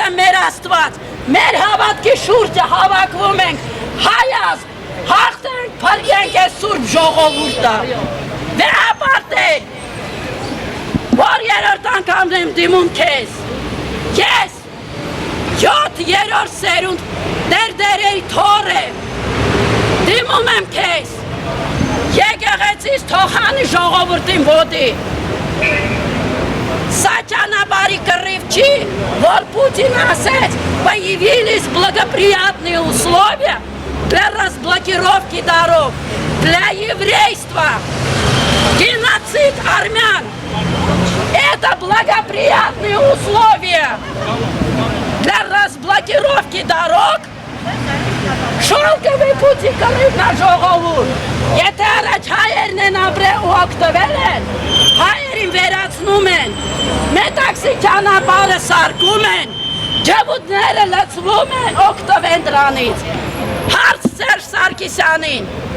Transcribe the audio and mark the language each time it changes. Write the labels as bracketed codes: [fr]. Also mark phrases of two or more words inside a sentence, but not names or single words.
[hy] մեր Աստված, մեր հավատքի շուրջը հավաքվում ենք, հայազ, հաղթենք, փրկենք այս սուրբ ժողովուրդը, վերապարտենք, որ երրորդ անգամն եմ դիմում քեզ, ես 7-րդ սերունդ դերդերերի թոր եմ, դիմում եմ քեզ, եկեղեցից թողանի ժողովրդին ոտի, սա ճանապարհի կռիվ չի, որ Պուտին ասեց, [ru] появились благоприятные условия для разблокировки дорог, для еврейства, геноцид армян. Это благоприятные условия для разблокировки дорог. [hy] Շոլկովի Պուտի կռիվն է ժողովուրդ, եթե առաջ հայերն են ապրել ու օգտվել են, հայերին վերացնում են, մետաքսի ճանապարհը սարքում են, ջվուդները լցվում են, օգտվեն դրանից, հարց Սերժ Սարգսյանին,